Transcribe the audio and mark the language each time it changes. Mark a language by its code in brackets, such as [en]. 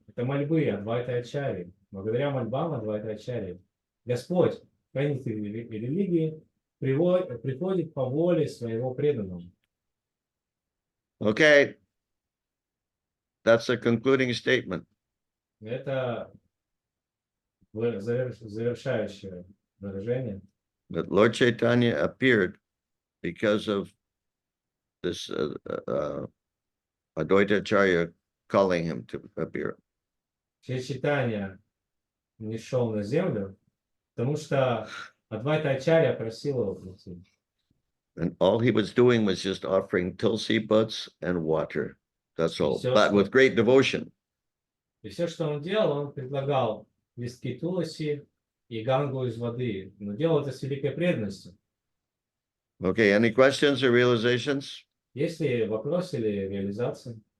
[ru] Это мольбы Адвайта Ачарьи. Благодаря мольбам Адвайта Ачарьи Господь, хранитель религии, приходит по воле своего преданного. [en] Okay. That's a concluding statement. [ru] Это завершающее выражение. [en] That Lord Chaitanya appeared because of this Advaita Acharya calling him to appear. [ru] Шри Чайтанья не шел на землю, потому что Адвайта Ачарья просил его прийти. [en] And all he was doing was just offering tulsi buds and water. That's all, So- but with great devotion. [ru] И все, что он делал, он предлагал листки туласи и гангу из воды. Но делал это с великой преданностью. [en] Okay, any questions or realizations? [ru] Есть ли вопрос или реализация?